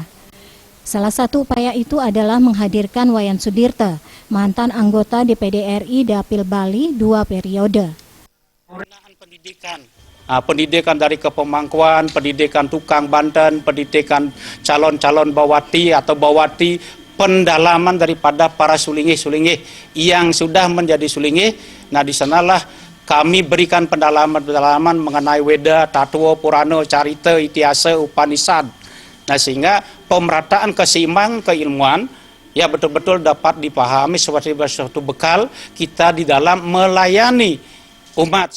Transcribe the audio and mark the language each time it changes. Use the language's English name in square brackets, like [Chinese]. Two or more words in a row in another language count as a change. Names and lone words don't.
[Indonesian] Salah satu upaya itu adalah menghadirkan Wayan Sudirta, mantan anggota DPD RI Dapil Bali 2 periode. Pendidikan dari kepemangkuan, pendidikan tukang Banten, pendidikan calon-calon bawati atau bawati, pendalaman daripada para sulinggih-sulinggih yang sudah menjadi sulinggih. Nah, di sanalah kami berikan pendalaman mengenai Weda, Tatwa, Purana, Carita, Itiasa, Upanishad. Nah, sehingga pemerataan keseimbangan keilmuan ya betul-betul dapat dipahami sebagai suatu bekal kita di dalam melayani umat.